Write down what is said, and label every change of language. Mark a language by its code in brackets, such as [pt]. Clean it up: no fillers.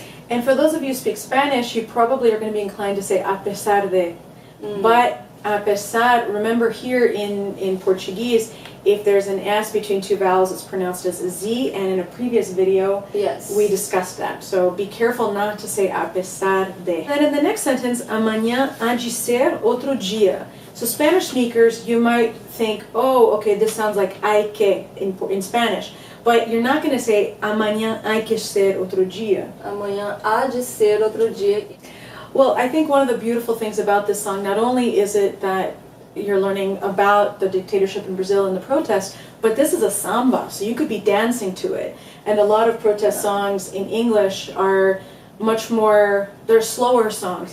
[en] And for those of you who speak Spanish, you probably are going to be inclined to say apesar de. But apesar, remember here in Portuguese, if there's an S between two vowels, it's pronounced as a Z, and in a previous video, yes, we discussed that. So be careful not to say apesar de. And in the next sentence, [pt] amanhã há de ser outro dia. [en] So Spanish speakers, you might think, oh, okay, this sounds like hay que in Spanish. But you're not going to say [pt] amanhã há que ser outro dia. Amanhã há de ser outro dia. [en] Well, I think one of the beautiful things about this song, not only is it that you're learning about the dictatorship in Brazil and the protests, but this is a samba, so you could be dancing to it. And a lot of protest songs in English are much more, they're slower songs.